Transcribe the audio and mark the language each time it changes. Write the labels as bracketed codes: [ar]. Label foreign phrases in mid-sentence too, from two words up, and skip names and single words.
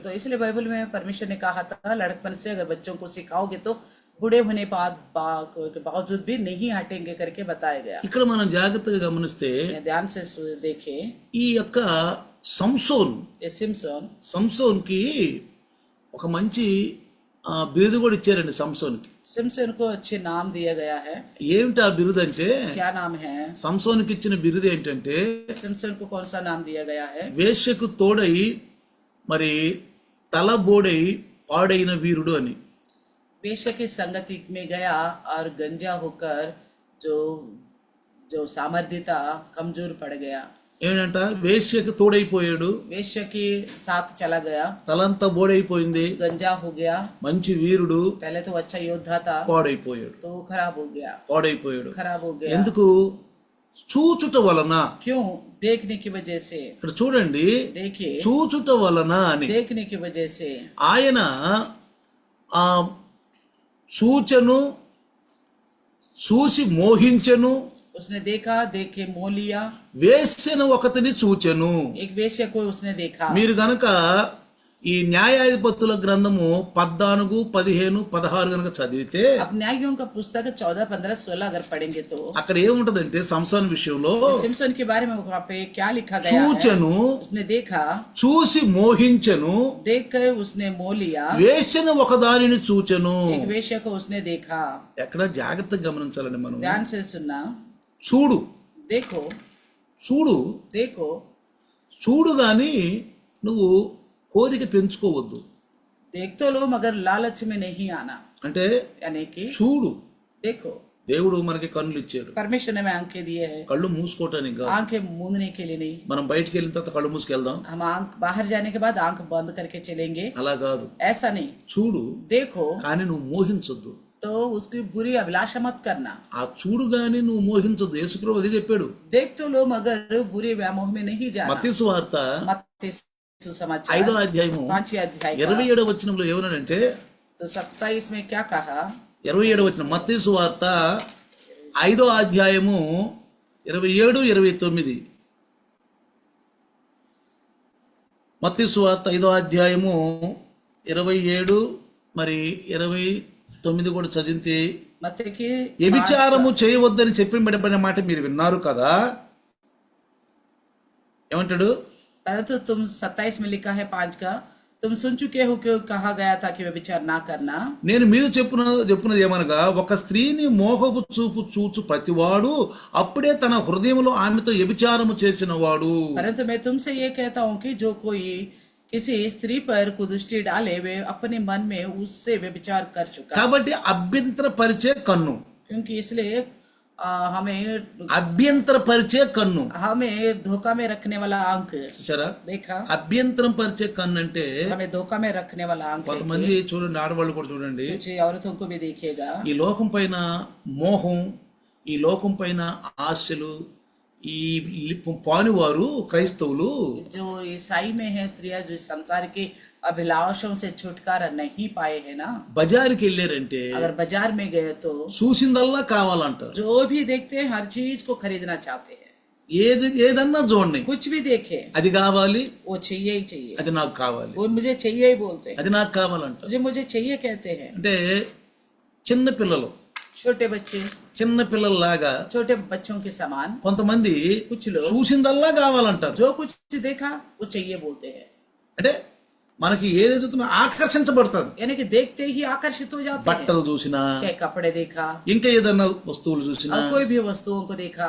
[hi] तो इसलिए बाइबल में परमेश्वर ने कहा था लड़कपन से अगर बच्चों को सिखाओगे तो बूढ़े होने के बावजूद भी नहीं हटेंगे करके बताया गया। [te] ఇక్కడ మనం జాగ్రత్తగా గమనిస్తే [hi] ध्यान से देखे [te] ఈ యొక్క సంసోన్ [hi] ये सिमसन, [te] సంసోన్కి ఒక మంచి బిరుదు కూడా ఇచ్చారండి. సంసోన్కి [hi] सिमसन को अच्छे नाम दिया गया है। [te] ఏమిటి ఆ బిరుదు అంటే, [hi] क्या नाम है? [te] సంసోన్కి ఇచ్చిన బిరుదు ఏంటంటే [hi] सिमसन को कौन सा नाम दिया गया है? [te] వేశ్యకు తోడై మరి తలబోడై పాడైన వీరుడు అని. [hi] वेश्या की संगति में गया और गंजा होकर जो जो सामर्थ्य था कमजोर पड़ गया। [te] ఏంటంట, వేశ్యకు తోడైపోయాడు, [hi] वेश्या के साथ चला गया, [te] తలంతా బోడైపోయింది, [hi] गंजा हो गया। [te] మంచి వీరుడు [hi] पहले तो अच्छा योद्धा था, [te] పాడైపోయాడు. [hi] तो वो खराब हो गया, [te] పాడైపోయాడు [hi] खराब हो गया। [te] ఎందుకు? చూచుట వలన. [hi] क्यों? देखने की वजह से। [te] ఇక్కడ చూడండి, [hi] देखिए, [te] చూచుట వలన అని. [hi] देखने की वजह से [te] ఆయన ఆ చూచెను, చూసి మోహించెను, [hi] उसने देखा, देखे मोह लिया। [te] వేశ్యను ఒకతిని చూచెను. [hi] एक वेश्या को उसने देखा। [te] మీరు గనక ఈ న్యాయాధిపతుల గ్రంథము 14, 15, 16 గనక చదివితే [hi] अब न्यायियों का पुस्तक 14, 15, 16 अगर पढ़ेंगे तो [te] అక్కడ ఏముంటదంటే సంసోన్ విషయంలో [hi] सिमसन के बारे में वहाँ पे क्या लिखा गया है? [te] చూచెను, [hi] उसने देखा, [te] చూసి మోహించెను, [hi] देख कर उसने मोह लिया। [te] వేశ్యను ఒకదానిని చూచెను. [hi] एक वेश्या को उसने देखा। [te] ఎక్కడ జాగ్రత్తగా గమనించాలండి మనం. [hi] ध्यान से सुनना, [te] చూడు, [hi] देखो, [te] చూడు, [hi] देखो, [te] చూడు గాని నువ్వు కోరిక పెంచుకోవద్దు. [hi] देख तो लो मगर लालच में नहीं आना। [te] అంటే [hi] यानी कि [te] చూడు, [hi] देखो, [te] దేవుడు మనకి కన్నులు ఇచ్చాడు, [hi] परमेश्वर ने हमें आंखें दिए हैं, [te] కళ్ళు మూసుకోవటానికి కాదు. [hi] आंखें मूंदने के लिए नहीं। [te] మనం బయటికి వెళ్ళిన తర్వాత కళ్ళు మూసుకెళ్దాం [hi] हम आंख बाहर जाने के बाद आंख बंद करके चलेंगे, [te] అలా కాదు. [hi] ऐसा नहीं। [te] చూడు [hi] देखो [te] కానీ నువ్వు మోహించొద్దు. [hi] तो उसकी बुरी अभिलाषा मत करना। [te] ఆ చూడు గాని నువ్వు మోహించొద్దు. యేసుప్రభు అదే చెప్పాడు. [hi] देख तो लो मगर बुरे व्यामोह में नहीं जाना। [te] మత్తయి సువార్త [hi] मत्ती सुसमाचार [te] 5వ అధ్యాయము [hi] 5वें अध्याय का [te] 27వ వచనంలో ఏమన్నాడంటే, [hi] तो 27 में क्या कहा? [te] 27వ వచనం మత్తయి సువార్త 5వ అధ్యాయము 27, 29. మత్తయి సువార్త 5వ అధ్యాయము 27 మరి 29 కూడా చదివితే, [hi] मत्ती की [te] వ్యభిచారము చేయవద్దని చెప్పబడిన మాట మీరు విన్నారు కదా. ఏమంటాడు? [hi] परंतु तुम 27 में लिखा है 5 का, तुम सुन चुके हो कि कहा गया था कि व्यभिचार ना करना। [te] నేను మీరు చెప్పున్నది ఏమనగా, ఒక స్త్రీని మోహపు చూపు చూచు ప్రతివాడు అప్పుడే తన హృదయంలో ఆమెతో వ్యభిచారము చేసిన వాడు. [hi] परंतु मैं तुमसे ये कहता हूँ कि जो कोई किसी स्त्री पर कुदृष्टि डाले वे अपने मन में उससे व्यभिचार कर चुका। [te] కాబట్టి అభ్యంతరపరిచే కన్ను, [hi] क्योंकि इसलिए हमें [te] అభ్యంతరపరిచే కన్ను, [hi] हमें धोखा में रखने वाला आंख [te] చూసారా? [hi] देखा, [te] అభ్యంతరం పరిచే కన్ను అంటే [hi] हमें धोखा में रखने वाला आंख है। [te] కొంతమంది చూడండి, ఆడవాళ్ళు కూడా చూడండి, [hi] कुछ औरतों को भी देखिएगा, [te] ఈ లోకం పైన మోహం, ఈ లోకం పైన ఆశలు, ఈ పానివారు క్రైస్తవులు [hi] जो ईसाई में है स्त्रियां जो संसार के अभिलाषों से छुटकारा नहीं पाए हैं ना, [te] బజారుకి వెళ్ళారంటే [hi] अगर बाजार में गए तो [te] చూసిందల్లా కావాలంటారు. [hi] जो भी देखते हैं हर चीज को खरीदना चाहते हैं। [te] ఏదన్నా చూడండి, [hi] कुछ भी देखे [te] అది కావాలి, [hi] वो चाहिए ही चाहिए, [te] అది నాకు కావాలి, [hi] वो मुझे चाहिए ही बोलते हैं, [te] అది నాకు కావాలంటారు. [hi] मुझे चाहिए कहते हैं। [te] అంటే చిన్న పిల్లలు, [hi] छोटे बच्चे, [te] చిన్న పిల్లల్లాగా [hi] छोटे बच्चों के समान [te] కొంతమంది [hi] कुछ लोग [te] చూసిందల్లా కావాలంటారు. [hi] जो कुछ देखा वो चाहिए बोलते हैं, [te] అంటే మనకి ఏదైతే ఆకర్షించబడతారు. [hi] यानी कि देखते ही आकर्षित हो जाते हैं। [te] బట్టలు చూసినా, [hi] चाहे कपड़े देखा, [te] ఇంకా ఏదన్నా వస్తువులు చూసినా, [hi] और कोई भी वस्तुओं को देखा,